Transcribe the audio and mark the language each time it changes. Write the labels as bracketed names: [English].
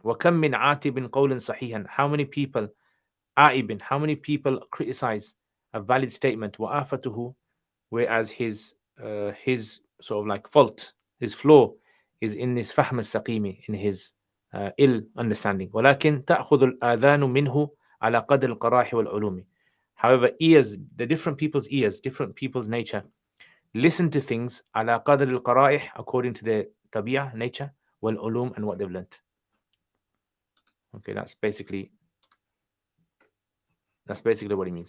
[Arabic] وكم من عاتب قول صحيحا, [English] how many people عائب, how many people criticize a valid statement. وآفته, whereas his sort of like fault, his flaw is in this [Arabic] فهم السقيم, [English] in his ill understanding. [Arabic] ولكن تأخذ الآذان منه على قدر القراح والعلوم. [English] However, ears, the different people's ears, different people's nature, listen to things [Arabic] على قدر القرائح, [English] according to their طبيعة, nature, والعلوم, and what they've learnt. Okay, that's basically what he means.